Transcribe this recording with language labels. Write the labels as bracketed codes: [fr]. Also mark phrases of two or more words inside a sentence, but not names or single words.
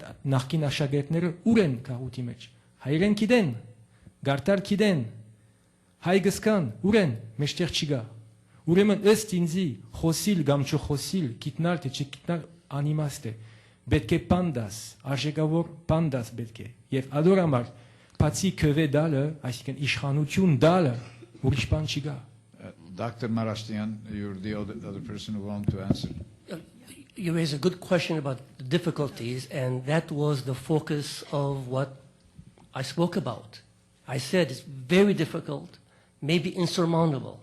[hy] նախկին աշակերտները ուրեն կարուտի մեջ։ Հայերեն գիտեն, գարտար գիտեն, հայ գսկան, ուրեն մեջտեղ չգա։ Ուրեմն ըստ ինձի խոսիլ կամ չխոսիլ, գիտնալ թե չգիտնալ անիմաստ է։ Պետք է պանդաս, արժեքավոր պանդաս պետք է։ Եվ ադոր համար բացի քվե դալը, այսինքն իշխանություն դալը, ուրիշ բան չկա։ [en] Dr. Marashtian, you're the other person who wants to answer. You raised a good question about the difficulties, and that was the focus of what I spoke about. I said it's very difficult, maybe insurmountable.